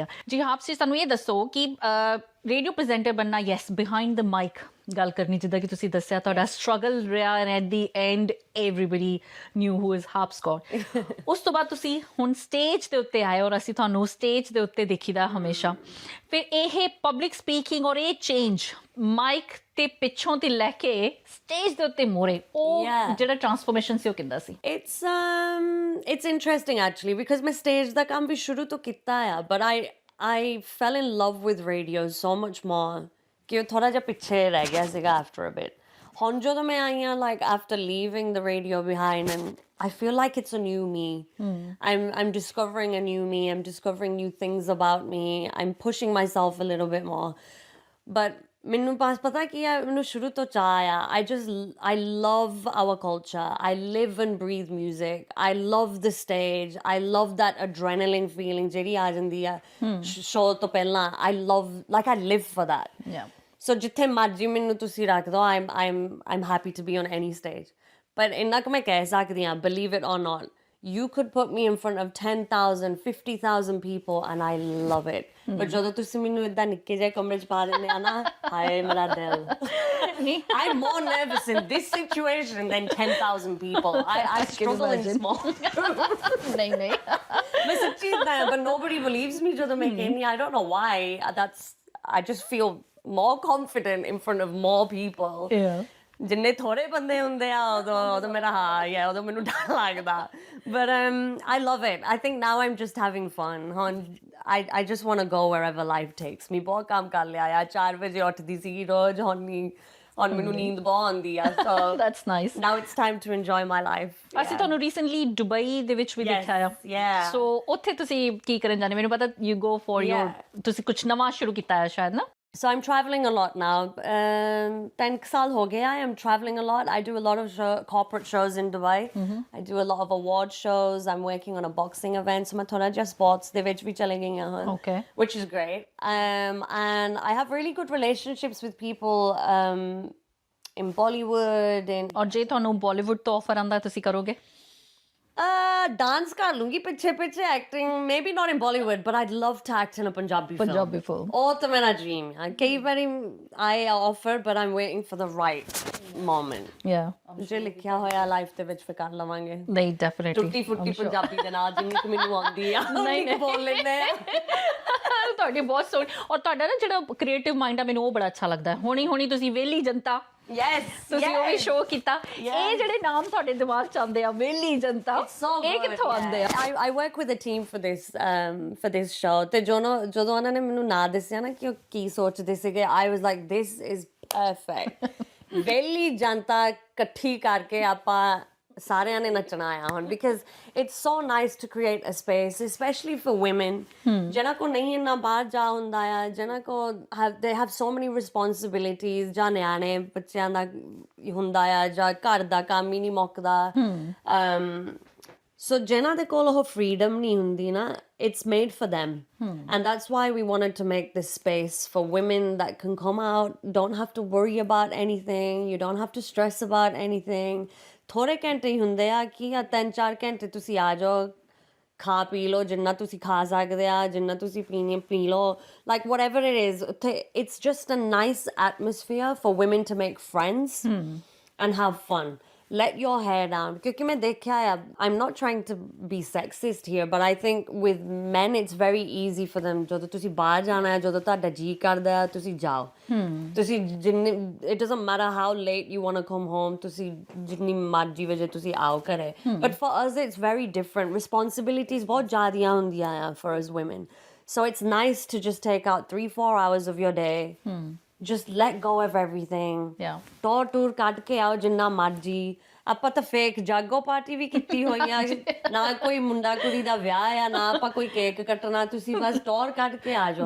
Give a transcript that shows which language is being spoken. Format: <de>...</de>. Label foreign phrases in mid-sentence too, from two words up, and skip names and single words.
<pa>ਜੀ ਹਾਰਪਸ ਜੀ, ਸਾਨੂੰ ਇਹ ਦੱਸੋ ਕਿ</pa> <en>radio presenter</en> <pa>ਬਣਨਾ, ਯੈਸ,</pa> <en>behind the mic</en> <pa>ਗੱਲ ਕਰਨੀ, ਜਿੱਦਾਂ ਕਿ ਤੁਸੀਂ ਦੱਸਿਆ ਤੁਹਾਡਾ ਸਟਰਗਲ ਰਿਹਾ,</pa> <en>and at the end everybody knew who is Harpes</en> <pa>ਕੌਰ। ਉਸ ਤੋਂ ਬਾਅਦ ਤੁਸੀਂ ਹੁਣ ਸਟੇਜ ਦੇ ਉੱਤੇ ਆਏ, ਔਰ ਅਸੀਂ ਤੁਹਾਨੂੰ ਸਟੇਜ ਦੇ ਉੱਤੇ ਦੇਖੀਦਾ ਹਮੇਸ਼ਾ। ਫਿਰ ਇਹ</pa> <en>public speaking</en> <pa>ਔਰ ਇਹ</pa> <en>change mic</en> <pa>ਤੇ ਪਿੱਛੋਂ ਤੇ ਲੈ ਕੇ ਸਟੇਜ ਦੇ ਉੱਤੇ ਮੋਰੇ, ਉਹ ਜਿਹੜਾ ਟਰਾਂਸਫੋਰਮੇਸ਼ਨ ਸੀ ਉਹ ਕਿੱਦਾਂ ਸੀ?</pa> <en>It's interesting actually, because</en> <pa>ਮੈਂ ਸਟੇਜ ਦਾ ਕੰਮ ਵੀ ਸ਼ੁਰੂ ਤੋਂ ਕੀਤਾ ਆ,</pa> <en>but I fell in love with radio so much more</en> <pa>ਕਿ ਉਹ ਥੋੜਾ ਜਿਹਾ ਪਿੱਛੇ ਰਹਿ ਗਿਆ ਸੀਗਾ</pa> <en>after a bit.</en> <pa>ਹੁਣ ਜਦੋਂ ਮੈਂ ਆਈ ਹਾਂ,</pa> <en>like after leaving the radio behind, and I feel like it's a new me. I'm discovering a new me. I'm discovering new things about me. I'm pushing myself a little bit more.</en> <pa>But ਮੈਨੂੰ ਪਤਾ ਕੀ ਆ, ਮੈਨੂੰ ਸ਼ੁਰੂ ਤੋਂ ਚਾਹ ਆ।</pa> <en>I love our culture. I live and breathe music. I love the stage. I love that adrenaline feeling</en> <pa>ਜਿਹੜੀ ਆ ਜਾਂਦੀ ਆ ਸ਼ੋਅ ਤੋਂ ਪਹਿਲਾਂ।</pa> <en>I live for that.</en> <pa>So ਜਿੱਥੇ ਮਰਜ਼ੀ ਮੈਨੂੰ ਤੁਸੀਂ ਰੱਖ ਦਿਓ,</pa> <en>I'm happy to be on any stage.</en> <pa>But ਇੰਨਾ ਕੁ ਮੈਂ ਕਹਿ ਸਕਦੀ ਹਾਂ,</pa> <en>believe it or not, you could put me in front of 10,000, 50,000 people and I love it.</en> <pa>But ਜਦੋਂ ਤੁਸੀਂ ਮੈਨੂੰ ਏਦਾਂ ਨਿੱਕੇ ਜਿਹੇ ਕਮਰੇ 'ਚ ਪਾ ਦਿੰਦੇ ਆ ਨਾ, ਹਾਏ ਮੇਰਾ ਦਿਲ।</pa> <en>I'm more nervous in this situation than 10,000 people. I struggle in small.</en> <pa>ਨਹੀਂ ਮੈਂ ਸੱਚੀ ਏਦਾਂ,</pa> <en>but nobody believes me</en> <pa>ਜਦੋਂ ਮੈਂ ਕਹਿੰਦੀ।</pa> <en>I don't know why. I just feel more confident in front of more people.</en> <pa>ਜਿੰਨੇ ਥੋੜੇ ਬੰਦੇ ਹੁੰਦੇ ਆ, ਉਦੋਂ ਮੇਰਾ ਉਦੋਂ ਮੈਨੂੰ ਡਰ ਲੱਗਦਾ।</pa> <en>But I love it. I think now I'm just having fun. I just want to go wherever life takes me.</en> <pa>ਬਹੁਤ ਕੰਮ ਕਰ ਲਿਆ ਆ, 4 ਵਜੇ ਉੱਠਦੀ ਸੀ ਰੋਜ਼, ਹੁਣ ਮੈਨੂੰ ਨੀਂਦ ਬਹੁਤ ਆਉਂਦੀ ਆ।</pa> <en>So that's nice. Now it's time to enjoy my life.</en> <pa>ਅਸੀਂ ਤੁਹਾਨੂੰ ਰੀਸੈਂਟਲੀ ਦੁਬਈ ਦੇ ਵਿੱਚ ਵੀ ਦੇਖਿਆ ਆ। ਸੋ ਉੱਥੇ ਤੁਸੀਂ ਕੀ ਕਰਨ ਜਾਂਦੇ? ਮੈਨੂੰ ਪਤਾ</pa> <en>you go for your,</en> <pa>ਤੁਸੀਂ ਕੁਝ ਨਵਾਂ ਸ਼ੁਰੂ ਕੀਤਾ ਹੈ ਸ਼ਾਇਦ ਨਾ?</pa> <en>So I'm traveling a lot now.</en> <pa>10 saal ho gaya.</pa> <en>I am traveling a lot. I do a lot of corporate shows in Dubai. I do a lot of award shows. I'm working on a boxing event. So I'm</en> <pa>ਥੋੜਾ just sports ਦੇ ਵਿੱਚ ਭੀ ਚਲੇ ਗਈ ਹੈਂ.</pa> <en>Okay. Which is great. And I have really good relationships with people in Bollywood.</en> <pa>ਔਰ ਜੇ ਤੁਹਾਨੂੰ ਬਾਲੀਵੁੱਡ ਤੋਂ ਆਫਰ ਆਂਦਾ ਤੁਸੀਂ ਕਰੋਗੇ?</pa> <en>Dance</en> <pa>ਕਰ ਲੂੰਗੀ ਪਿੱਛੇ</pa> <en>acting, maybe not in Bollywood, but I'd love to act in a Punjabi film.</en> <pa>Oh, ਤਾਂ ਮੇਰਾ dream. ਕਈ ਬਾਰੀ</pa> <en>I offer, but I'm waiting for the right moment. Yeah.</en> <pa>ਜੇ ਲਿਖਿਆ ਹੋਇਆ life ਦੇ ਵਿੱਚ ਫਿਰ ਕਰ ਲਵਾਂਗੇ. ਨਹੀਂ ਡੈਫੀਨਿਟਲੀ ਟੁੱਟੀ ਫੁੱਟੀ ਪੰਜਾਬੀ ਦੇ ਨਾਲ ਜਿੰਨੀ ਕੁ ਮੈਨੂੰ ਆਉਂਦੀ ਆ ਨਹੀਂ ਬੋਲ ਲੈਂਦੇ ਤੁਹਾਡੀ ਬਹੁਤ ਸੋਹਣੀ ਔਰ ਤੁਹਾਡਾ ਨਾ ਜਿਹੜਾ</pa> <en>creative mind</en> <pa>ਆ ਮੈਨੂੰ ਉਹ ਬੜਾ ਅੱਛਾ ਲੱਗਦਾ ਹੈ ਹੁਣੀ ਤੁਸੀਂ ਵਿਹਲੀ ਜਨਤਾ ਤੁਸੀਂ ਉਹ ਵੀ ਸ਼ੋਅ ਕੀਤਾ ਇਹ ਜਿਹੜੇ ਨਾਮ ਤੁਹਾਡੇ ਦਿਮਾਗ ਚ ਆਉਂਦੇ ਆ ਵਿਹਲੀ ਜਨਤਾ ਇਹ ਕਿੱਥੋਂ ਆਉਂਦੇ ਆ</pa> <en>I work with a team for this show</en> <pa>ਤੇ ਜਦੋਂ ਉਹਨਾਂ ਨੇ ਮੈਨੂੰ ਨਾਂ ਦੱਸਿਆ ਨਾ ਕਿ ਉਹ ਕੀ ਸੋਚਦੇ ਸੀਗੇ</pa> <en>I was like this is perfect</en> <pa>ਵਿਹਲੀ ਜਨਤਾ ਇਕੱਠੀ ਕਰਕੇ ਆਪਾਂ ਸਾਰਿਆਂ ਨੇ ਨੱਚਣਾ ਆਇਆ ਹੁਣ</pa> <en>because it's so nice to create a space especially for women</en> <pa>ਜਿਹਨਾਂ ਕੋ ਨਹੀਂ ਇੰਨਾ ਬਾਹਰ ਜਾ ਹੁੰਦਾ ਆ ਜਿਹਨਾਂ ਕੋ</pa> <en>they have so many responsibilities</en> <pa>ਜਾਂ ਨਿਆਣੇ ਬੱਚਿਆਂ ਦਾ ਹੁੰਦਾ ਆ ਜਾਂ ਘਰ ਦਾ ਕੰਮ ਹੀ ਨਹੀਂ ਮੁੱਕਦਾ</pa> <en>so</en> <pa>ਜਿਹਨਾਂ ਦੇ ਕੋਲ ਉਹ freedom ਨਹੀਂ ਹੁੰਦੀ ਨਾ</pa> <en>it's made for them and that's why we wanted to make this space for women that can come out don't have to worry about anything you don't have to stress about anything</en> <pa>ਥੋੜੇ ਘੰਟੇ ਹੀ ਹੁੰਦੇ ਆ ਕਿ 3-4 ਘੰਟੇ ਤੁਸੀਂ ਆ ਜਾਓ ਖਾ ਪੀ ਲਓ ਜਿੰਨਾ ਤੁਸੀਂ ਖਾ ਸਕਦੇ ਆ ਜਿੰਨਾ ਤੁਸੀਂ ਪੀ ਲਓ</pa> <en>like whatever it is it's just a nice atmosphere for women to make friends and have fun let your hair down</en> <pa>ਕਿਉਂਕਿ ਮੈਂ ਦੇਖਿਆ ਆ</pa> <en>I'm not trying to be sexist here but I think with men it's very easy for them</en> <pa>ਜਦੋਂ ਤੁਸੀਂ ਬਾਹਰ ਜਾਣਾ ਹੈ ਜਦੋਂ ਤੁਹਾਡਾ ਜੀ ਕਰਦਾ ਤੁਸੀਂ ਜਾਓ ਤੁਸੀਂ ਜਿੰਨੇ</pa> <en>it doesn't matter how late you want to come home</en> <pa>ਤੁਸੀਂ ਜਿੰਨੀ ਮਰਜ਼ੀ ਵਜੇ ਤੁਸੀਂ ਆਓ ਘਰੇ</pa> <en>but for us it's very different responsibilities</en> <pa>ਬਹੁਤ ਜ਼ਿਆਦੀਆਂ ਹੁੰਦੀਆਂ ਆ</pa> <en>for us women so it's nice to just take out 3-4 hours of your day just let go of everything</en> <pa>tour ਕੱਢ ਕੇ ਆਓ ਜਿੰਨਾ ਮਰਜ਼ੀ ਆਪਾਂ ਤਾਂ ਫੇਕ ਜਾਗੋ ਪਾਰਟੀ ਵੀ ਕੀਤੀ ਹੋਈ ਆ ਨਾ ਕੋਈ ਮੁੰਡਾ ਕੁੜੀ ਦਾ ਵਿਆਹ ਆ ਨਾ ਆਪਾਂ ਕੋਈ ਕੇਕ ਕੱਟਣਾ ਤੁਸੀਂ ਬਸ ਟੌਰ ਕੱਢ ਕੇ ਆ ਜਾਓ</pa>